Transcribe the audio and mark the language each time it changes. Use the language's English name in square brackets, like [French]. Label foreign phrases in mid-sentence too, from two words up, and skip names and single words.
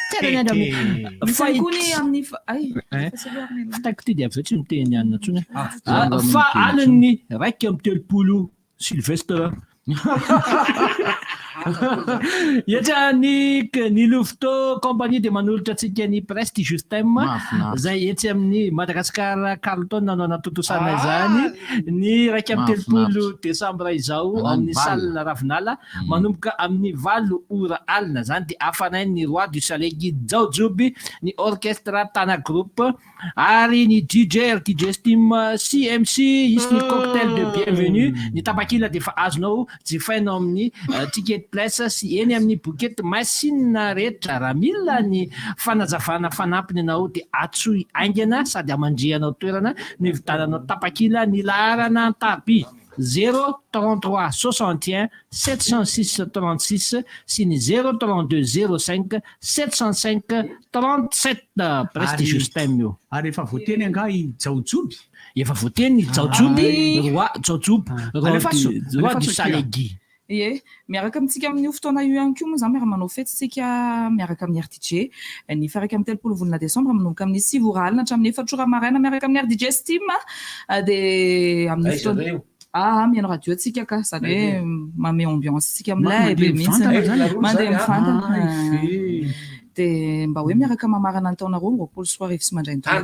[Malagasy] fitaiko ty dia avy zay tsy miteny anina tsony fa aliny raiky amin'ny 30 Sylvestre Etra ny Louveteaux compagnie dia manolotra antsika ny [English] prestigious time [Malagasy] zay etsy amin'ny Madagasikara Carlton nanao natotosana izany ny 2 Desambra izao amin'ny salle Ravinala manomboka amin'ny 8h zany dia afanainy ny Roi du Soleil Guy Jaojoby ny orchestre Tana Group ary ny DJ Steam CMC isy ny cocktail [French] de bienvenue [Malagasy] ny tapakila dia fa azonao jifainao amin'ny ticket place sy eny amin'ny bokety machine rehetra raha mila ny fanazavana fanampiny anao dia atsoy aingana sady amandrianao toerana ny vitananao tapakila ny laharana Antaby 033 61 706 36 sy ny 032 05 705 37 [English] prestigious time [Malagasy] io ary efa voateny anga i Jaojoby efa voateny Jaojoby Roi Jaojoby Roi du Soleil Guy Ie, miaraka amintsika amin'io fotoana io ihany koa moa zany miaraka manao fetsitsika miaraka amin'ny RDJ ny faraka amin'ny 3 volana Desambra manomboka amin'ny 6 alina hatramin'ny 4 ora maraina miaraka amin'ny RDJ Steam dia amin'ny fotoana mihaino radio tsika ka zany hoe mame ambiance tsika amin'ilay be mihitsy mandeha mifantana dia mba hoe miaraka mamarana ny taonareo roapolo sy roarivo sy mandray ny taona